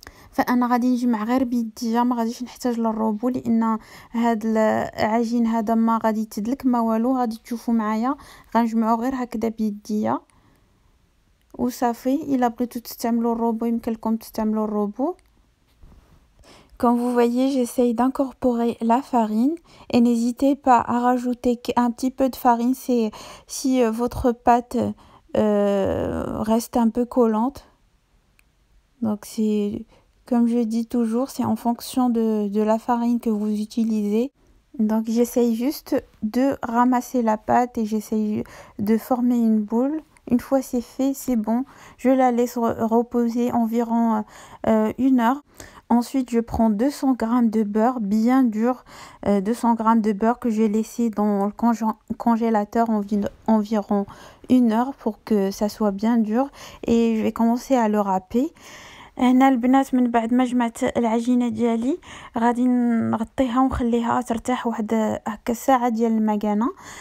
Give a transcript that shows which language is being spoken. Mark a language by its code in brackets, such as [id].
[ar] فانا غادي نجمع غير بيديا، ما غاديش نحتاج للروبو لان هاد العجين هذا ما غادي تدلك ما والو. غادي تشوفوا معايا غنجمعو غير هكذا بيديا وصافي. الا بغيتو تستعملوا الروبو يمكن لكم تستعملوا الروبو. [fr] Comme vous voyez, j'essaye d'incorporer la farine et n'hésitez pas à rajouter un petit peu de farine si votre pâte reste un peu collante. Donc c'est, comme je dis toujours, c'est en fonction de la farine que vous utilisez. Donc j'essaye juste de ramasser la pâte et j'essaye de former une boule. Une fois c'est fait, c'est bon. Je la laisse reposer environ 1 heure. Ensuite, je prends 200 g de beurre bien dur, 200 g de beurre que je vais laisser dans le congélateur environ 1 heure pour que ça soit bien dur. Et je vais commencer à le râper. [ar] هنا البنات من بعد ما جمعت العجينه ديالي غادي نغطيها ونخليها ترتاح واحد هكا ساعه ديال المكانه.